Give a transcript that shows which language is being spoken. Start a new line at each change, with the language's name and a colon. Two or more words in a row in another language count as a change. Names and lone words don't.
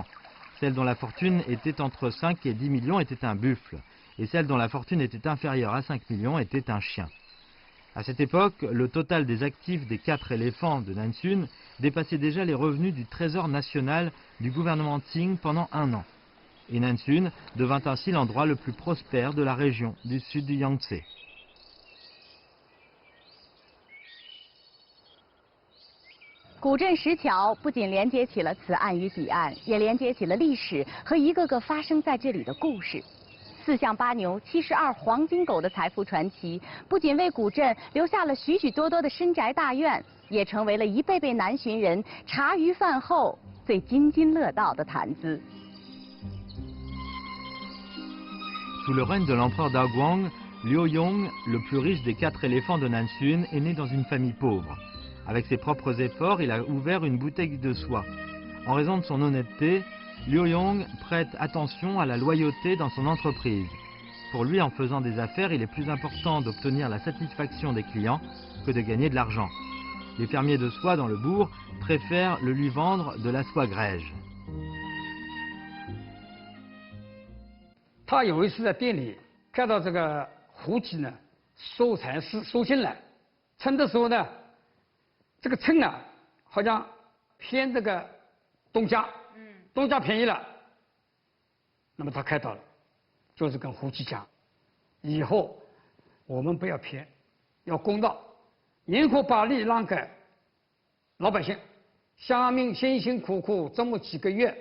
French: Celle dont la fortune était entre 5 et 10 millions était un buffle, et celle dont la fortune était inférieure à 5 millions était un chien. À cette époque, le total des actifs des 4 éléphants de Nansun dépassait déjà les revenus du trésor national du gouvernement Qing pendant 1 an. Et Nansun devint ainsi l'endroit le plus prospère de la région du sud du Yangtze.
Chinese: 古镇石桥不仅连接起了此岸与彼岸，也连接起了历史和一个个发生在这里的故事。4象8牛、72黄金狗的财富传奇，不仅为古镇留下了许许多多的深宅大院，也成为了一辈辈南浔人茶余饭后最津津乐道的谈资。
French: Sous le règne de l'empereur Daguang, Liu Yong, le plus riche des 4 éléphants de Nansun, est né dans une famille pauvre. Avec ses propres efforts, il a ouvert une boutique de soie. En raison de son honnêteté, Liu Yong prête attention à la loyauté dans son entreprise. Pour lui, en faisant des affaires, il est plus important d'obtenir la satisfaction des clients que de gagner de l'argent. Les fermiers de soie dans le bourg préfèrent le lui vendre de la soie grège.
Chinese: 他有一次在店里看到这个胡姬呢收蚕丝收进来，称的时候呢，这个称啊好像偏这个东家，东家便宜了，那么他看到了，就是跟胡姬讲，以后我们不要偏，要公道，宁可把利让给老百姓，乡民辛辛苦苦这么几个月。